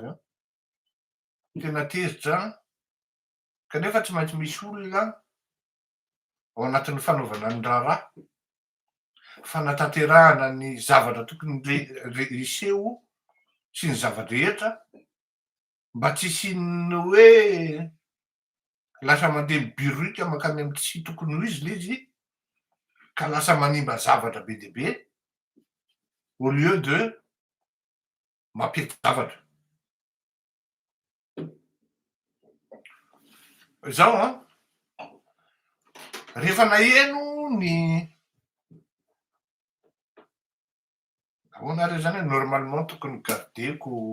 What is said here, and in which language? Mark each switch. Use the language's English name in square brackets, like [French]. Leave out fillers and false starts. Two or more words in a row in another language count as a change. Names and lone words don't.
[Malagasy] a, tena tezitra kanefa tsy maintsy misy olona ao anatin'ny fanaovana ny raharaha, fanatanterahana ny zavatra tokony hiseho sy ny zava-drehetra mba tsy hisian'ny hoe lasa mandeha mibiruika mankany amin'ny tsy tokony ho izy le izy ka lasa manimba zavatra be dia be [French] au lieu de [Malagasy] mampety zavatra. Zaho rehefa naheno ny ahoana ary zany hoe normalement tokony gardeko